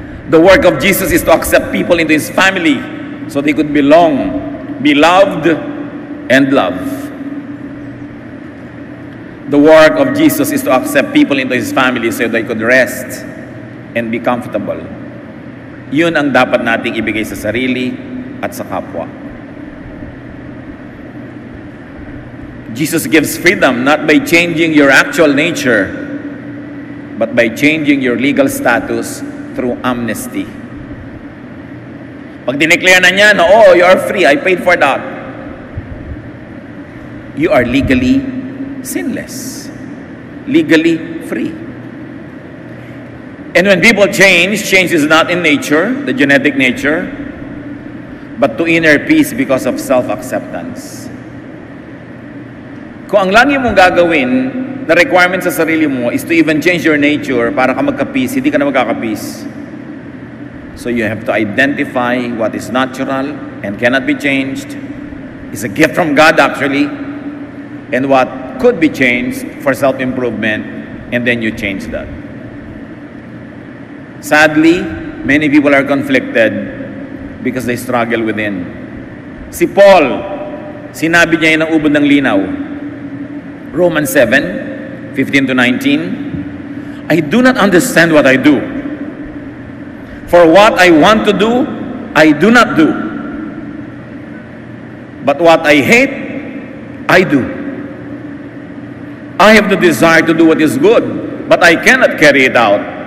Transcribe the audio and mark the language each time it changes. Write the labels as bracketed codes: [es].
[en] The work of Jesus is to accept people into His family so they could belong, be loved, and love. The work of Jesus is to accept people into His family so they could rest and be comfortable. [tl] Yun ang dapat nating ibigay sa sarili at sa kapwa. [en] Jesus gives freedom not by changing your actual nature, but by changing your legal status through amnesty. [tl] Pag dineclare na niya na, [en] oh, you are free, I paid for that, you are legally sinless, legally free. And when people change is not in nature, the genetic nature, but to inner peace because of self-acceptance. [tl] Kung ang lagi mong gagawin na requirement sa sarili mo [en] is to even change your nature [tl] para ka magka-peace, hindi ka na magkaka-peace. [en] So you have to identify what is natural and cannot be changed. It's a gift from God actually. And what could be changed for self-improvement, and then you change that. Sadly, many people are conflicted because they struggle within. [tl] Si Paul, sinabi niya yun ang ubod ng linaw. [en] Romans 7:15-19, I do not understand what I do. For what I want to do, I do not do. But what I hate, I do. I have the desire to do what is good, but I cannot carry it out.